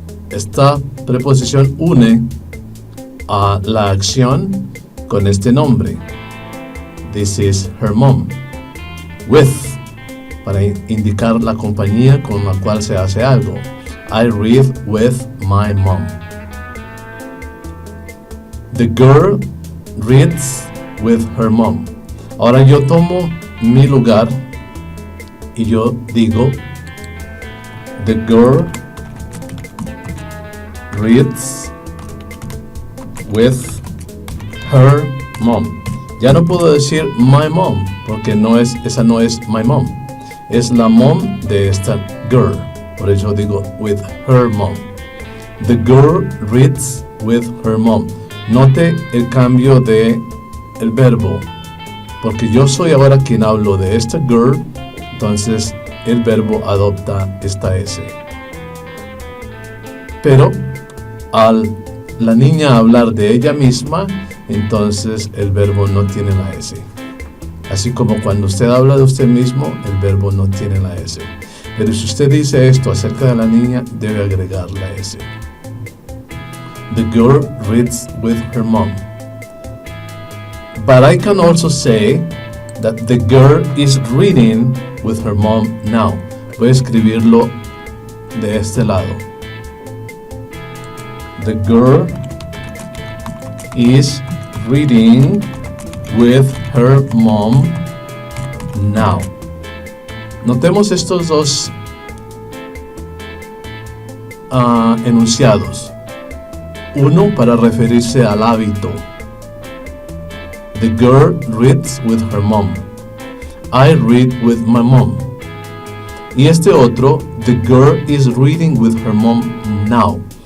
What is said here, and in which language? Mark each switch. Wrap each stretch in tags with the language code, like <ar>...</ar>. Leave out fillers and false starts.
<es>Esta preposición une a la acción con este nombre.</es> <en>This is her mom.</en> <es>With, para indicar la compañía con la cual se hace algo.</es> <en>I read with my mom. The girl reads with her mom.</en> <es>Ahora yo tomo mi lugar y yo digo,</es> <en>the girl reads with her mom.</en> <es>Ya no puedo decir</es> <en>my mom,</en> <es>porque esa no es my mom. Es la mom de esta girl. Por eso digo</es> <en>with her mom. The girl reads with her mom.</en> <es>Note el cambio de el verbo, porque yo soy ahora quien hablo de esta girl, entonces el verbo adopta esta S. Pero al la niña hablar de ella misma, entonces el verbo no tiene la S. Así como cuando usted habla de usted mismo, el verbo no tiene la S. Pero si usted dice esto acerca de la niña, debe agregar la S.</es> <en>The girl reads with her mom. But I can also say that the girl is reading with her mom now.</en> <es>Voy a escribirlo de este lado.</es> <en>The girl is reading with her mom now.</en> <es>Notemos estos dos enunciados. Uno para referirse al hábito.</es> <en>The girl reads with her mom. I read with my mom.</en> <es>Y este otro,</es> <en>the girl is reading with her mom now.</en>